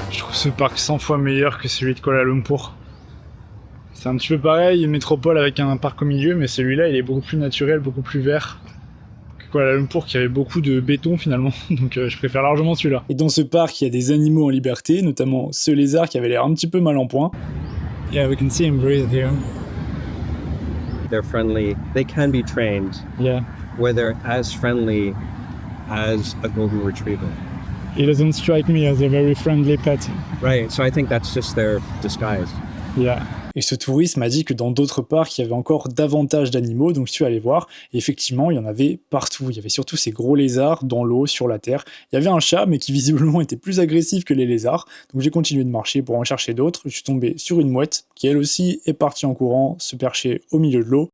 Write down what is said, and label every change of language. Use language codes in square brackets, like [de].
[fr] Ce parc 100 fois meilleur que celui de Kuala Lumpur. C'est un petit peu pareil, une métropole avec un parc au milieu, mais celui-là il est beaucoup plus naturel, beaucoup plus vert que Kuala Lumpur qui avait beaucoup de béton finalement, donc je préfère largement celui-là. Et dans ce parc il y a des animaux en liberté, notamment ce lézard qui avait l'air un petit peu mal en point. [en] Yeah, we can see him breathe here. they're friendly. They can be trained Yeah. where they're as friendly as a golden retriever. It doesn't strike me as a very friendly pet. Right, so I think that's just their disguise. Yeah. [fr] Et ce touriste m'a dit que dans d'autres parcs, il y avait encore davantage d'animaux, donc je suis allé voir, et effectivement, il y en avait partout. Il y avait surtout ces gros lézards dans l'eau, sur la terre. Il y avait un chat, mais qui visiblement était plus agressif que les lézards, donc j'ai continué de marcher pour en chercher d'autres. Je suis tombé sur une mouette, qui elle aussi est partie en courant, se percher au milieu de l'eau.